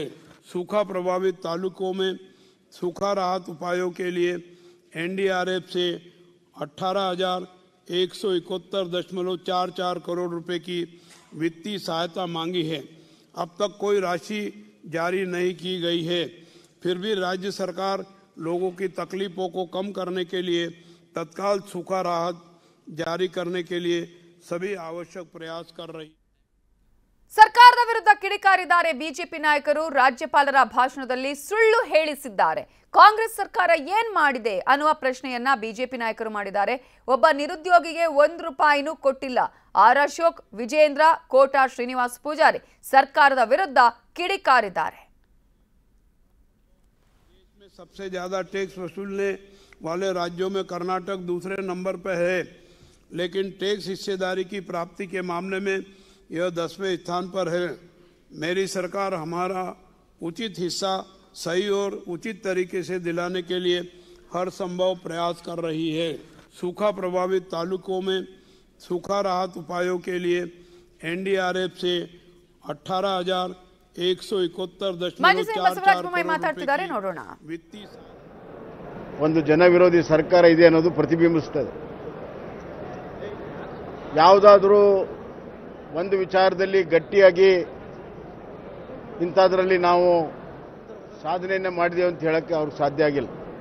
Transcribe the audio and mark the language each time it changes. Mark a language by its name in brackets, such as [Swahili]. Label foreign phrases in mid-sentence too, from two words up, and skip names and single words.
[Hindi] सूखा प्रभावित तालुकों में सूखा राहत उपायों के लिए एनडीआरएफ से 18,171.44 करोड़ रुपए की वित्तीय सहायता मांगी है। अब तक कोई राशि जारी नहीं की गई है, फिर भी राज्य सरकार लोगों की तकलीफों को कम करने के लिए तत्काल सूखा राहत जारी करने के लिए सभी आवश्यक प्रयास कर रही है। [Kannada] ಸರ್ಕಾರದ ವಿರುದ್ಧ ಕಿಡಿಕಾರಿದ್ದಾರೆ ಬಿಜೆಪಿ ನಾಯಕರು. ರಾಜ್ಯಪಾಲರ ಭಾಷಣದಲ್ಲಿ ಸುಳ್ಳು ಹೇಳಿಸಿದ್ದಾರೆ. ಕಾಂಗ್ರೆಸ್ ಸರ್ಕಾರ ಏನ್ ಮಾಡಿದೆ ಅನ್ನುವ ಪ್ರಶ್ನೆಯನ್ನ ಬಿಜೆಪಿ ನಾಯಕರು ಮಾಡಿದ್ದಾರೆ. ಒಬ್ಬ ನಿರುದ್ಯೋಗಿಗೆ 1 ರೂಪಾಯಿನೂ ಕೊಟ್ಟಿಲ್ಲ. ಆರ್ ಅಶೋಕ್, ವಿಜೇಂದ್ರ, ಕೋಟಾ ಶ್ರೀನಿವಾಸ್ ಪೂಜಾರಿ ಸರ್ಕಾರದ ವಿರುದ್ಧ ಕಿಡಿಕಾರಿದ್ದಾರೆ. [Hindi] देश में सबसे ज्यादा टैक्स वसूलने वाले राज्यों में कर्नाटक दूसरे नंबर पर है, लेकिन टैक्स हिस्सेदारी की प्राप्ति के मामले में यह 10वें स्थान पर है। मेरी सरकार हमारा उचित हिस्सा सही और उचित तरीके से दिलाने के लिए हर संभव प्रयास कर रही है। सूखा प्रभावित तालुकों में सूखा राहत उपायों के लिए एनडीआरएफ से 18,171.44 वित्तीय [Kannada] ಒಂದು ಜನವಿರೋಧಿ ಸರ್ಕಾರ ಇದೆ ಅನ್ನೋದು ಪ್ರತಿಬಿಂಬಿಸುತ್ತದೆ. ಯಾವುದಾದರೂ ಒಂದು ವಿಚಾರದಲ್ಲಿ ಗಟ್ಟಿಯಾಗಿ ಇಂಥದ್ರಲ್ಲಿ ನಾವು ಸಾಧನೆಯನ್ನು ಮಾಡಿದೆವು ಅಂತ ಹೇಳಕ್ಕೆ ಅವ್ರಿಗೆ ಸಾಧ್ಯ ಆಗಿಲ್ಲ.